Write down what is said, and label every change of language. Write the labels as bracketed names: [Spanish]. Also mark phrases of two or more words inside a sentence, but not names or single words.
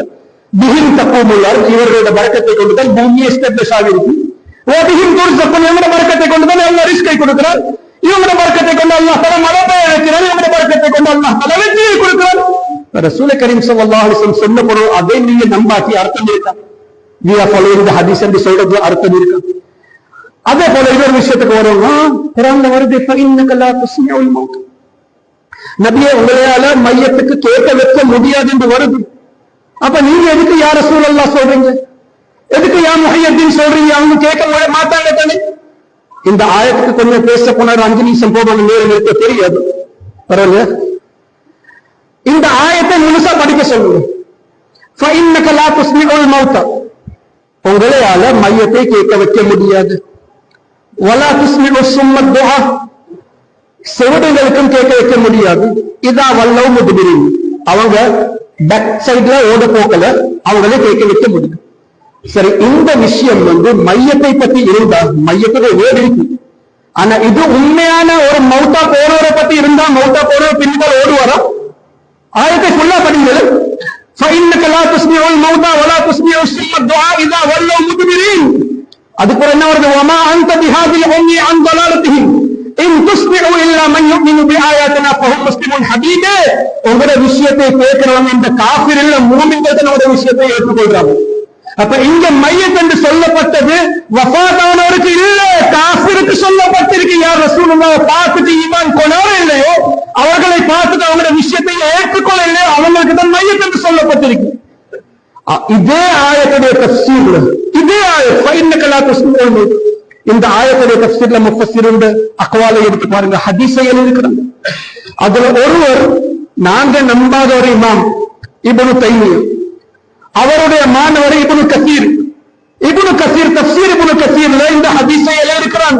[Arabic] بهم تقوم الأرض, [Tamil] இவர்களோட பரக்கத்தை கொண்டுதான் பூமி எஸ்டாப்லிஷ் ஆகிருக்கு. [Arabic] بهم ترزقون, [Tamil] இவங்களோட பரக்கத்தை கொண்டுதான் அல்லாஹ் ரிஸ்கை கொடுக்கிறார். இவங்களோட பரக்கத்தை கொண்டு [Arabic] الله تعالى [Tamil] மழை பெய்ய வைக்கிறார். இவங்களோட பரக்கத்தை கொண்டு [Arabic] الله تعالى [Tamil] வெற்றியை கொடுக்கிறார். [Arabic] رسول كريم صلى الله عليه وسلم [Tamil] சொன்ன பொருள் அதை நீங்க நம்பாட்டி அர்த்தம் இருக்கா? [English] we are following the hadith [Tamil] என்று சொல்றது அர்த்தம் இருக்கா? அதே போல இன்னொரு விஷயத்துக்கு வரும். குர்ஆன்ல வருது [Arabic] فإنك لا تسمع الموت. [Tamil] நபியே உங்களால மையத்துக்கு கேட்க வைக்க முடியாது என்று வருது. அப்ப நீங்க எதுக்கு [Arabic] يا رسول الله [Tamil] சொல்றீங்க, எதுக்கு [Arabic] يا محيي الدين [Tamil] சொல்றீங்க? அவங்க கேட்க மாட்டாங்க தானே. இந்த ஆயத்துக்கு கொஞ்சம் பேச போனார், 5 நிமிஷம் போவாங்க, நேரம் இருக்க தெரியாது. பரவாயில்ல, இந்த ஆயத்தை முழுசா படிக்க சொல்லுங்க. [Arabic] فإنك لا تسمع الموتى, [Tamil] உங்களால மையத்தை கேட்க வைக்க முடியாது. [Arabic] ولا تسمع الصم الدعاء, [Tamil] செவிடுகளுக்கும் கேட்க வைக்க முடியாது. [Arabic] إذا ولوا مدبرين, [Tamil] அவங்க பேக் சைட்ல ஓட போக்கல அவங்களே கேட்க வைக்க முடியும். சரி, இந்த விஷயம் மையத்தை பத்தி இருந்தா மையத்துக்கு வேறு இருக்கு. ஆனா இது உண்மையான ஒரு மௌத்தா போறவரை பத்தி இருந்தா மௌத்தா போறவர் பின்னால் ஓடுவாரா? ஆயத்தை ஃபுல்லா படிங்கள். [Arabic] فإنك لا تسمع الموتى ولا تسمع الصم الدعاء إذا ولوا مدبرين. [Tamil] அதுக்கு என்ன வருது? [Arabic] وما أنت بهاد العمي عن ضلالتهم إن تسمع إلا من يؤمن بآياتنا فهم مسلمون. [Tamil] ஹபீபே, உங்களுடைய விஷயத்தை கேட்கிறவங்க இந்த காஃபிர் இல்ல மூமின்கள் தான் உங்களுடைய விஷயத்தை ஏற்றுக்கொள்றாங்க. அப்ப இங்க மையத் என்று சொல்லப்பட்டது வஃபாத்தானவருக்கு இல்ல, காஃபிருக்கு சொல்லப்பட்டிருக்கு. யார் ரசூலுல்லாஹ் பார்த்துட்டு ஈமான் கொண்டாரோ இல்லையோ, அவர்களை பார்த்துட்டு அவங்களுடைய விஷயத்தை ஏற்றுக்கொள்ள இல்லையோ, அவங்களுக்கு தான் மையத் என்று சொல்லப்பட்டிருக்கு. இதே ஆயத்துடைய தஃசீர்ல இதே ஆயத் [Arabic] فإنك لا تسمع الموتى, [Tamil] இந்த ஆயத்துடைய தஃசீர்ல முஃபஸ்ஸிருங்க அக்வாலை எடுத்து பாருங்க, ஹதீஸை எழுதியிருக்கிறாங்க. அதுல ஒருவர் நாங்க நம்பாத ஒரு இமாம் இப்னு தைமியா, அவருடைய மாணவர் இப்னு கசீர். இப்னு கசீர் தஃசீர் இப்னு கசீர்ல இந்த ஹதீஸை எழுதியிருக்கிறாங்க.